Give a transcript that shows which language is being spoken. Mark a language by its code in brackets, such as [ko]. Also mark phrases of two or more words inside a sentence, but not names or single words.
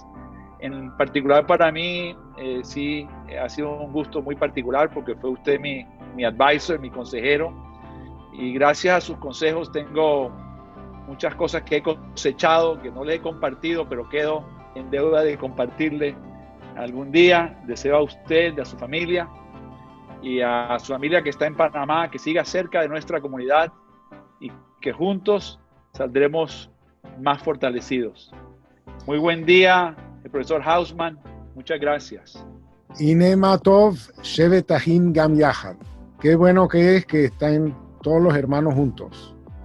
[es] En particular para mí sí ha sido un gusto muy particular porque fue usted mi advisor, mi consejero, y gracias a sus consejos tengo muchas cosas que he cosechado, que no le he compartido, pero quedo en deuda de compartirle algún día. Deseo a usted, a su familia y a su familia que está en Panamá, que siga cerca de nuestra comunidad y que juntos saldremos más fortalecidos. Muy buen día, el profesor Hausman. Muchas gracias. [he] הנה מה טוב, שבת אחים גם יחד. [es] Qué bueno que es que están todos los hermanos juntos.